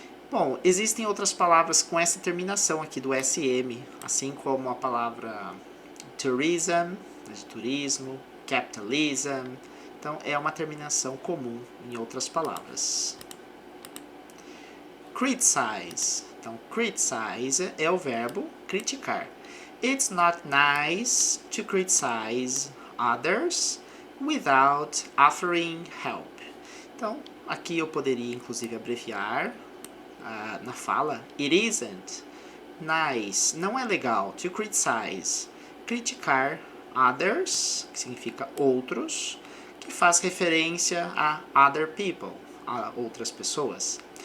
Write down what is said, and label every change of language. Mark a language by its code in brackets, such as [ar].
[pt] Bom, existem outras palavras com essa terminação aqui do SM, assim como a palavra tourism, de turismo, capitalism. Então, é uma terminação comum em outras palavras. Criticize. Então, criticize é o verbo criticar. [en] It's not nice to criticize others without offering help. [pt] Então, aqui eu poderia inclusive abreviar na fala. [en] It isn't nice, [pt] não é legal [en] to criticize, [pt] criticar others, que significa outros, que faz referência a [en] other people, [pt] a outras pessoas.